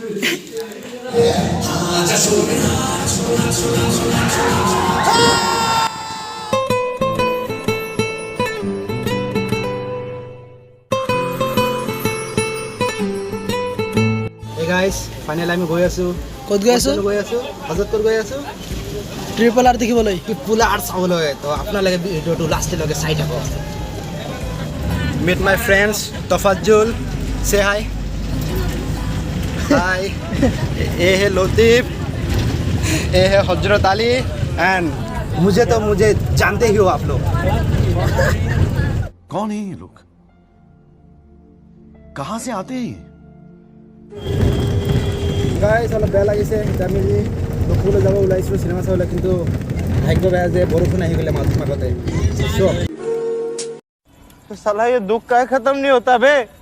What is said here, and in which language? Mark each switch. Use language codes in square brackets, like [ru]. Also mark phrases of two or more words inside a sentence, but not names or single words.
[en] guys finally [as] আমি গৈ আছো। ক'ত গৈ আছো? গৈ আছো হজৰতপুৰ গৈ আছো ট্ৰিপল আৰ দেখিবলৈ, ট্ৰিপল আৰ চাবলৈ। তো আপোনালোকে ভিডিঅ'টো লাষ্টলৈকে চাই থাকক। [en] meet my friends তফাজ্জুল, [hi] से हाय हाय। ये है लतीफ़, ये है हजरत अली एंड मुझे जानते ही हो आप लोग। कौन है ये लोग, कहाँ से आते हैं? [as] গাইছ অলপ বেয়া লাগিছে, আমি লখিমপুৰলৈ যাব ওলাইছিলোঁ চিনেমা চাবলৈ, কিন্তু ভাগ্য বেয়া যে বৰষুণ আহি গ'লে মাজতে। [hi] साला ये दुख का खत्म नहीं होता बे।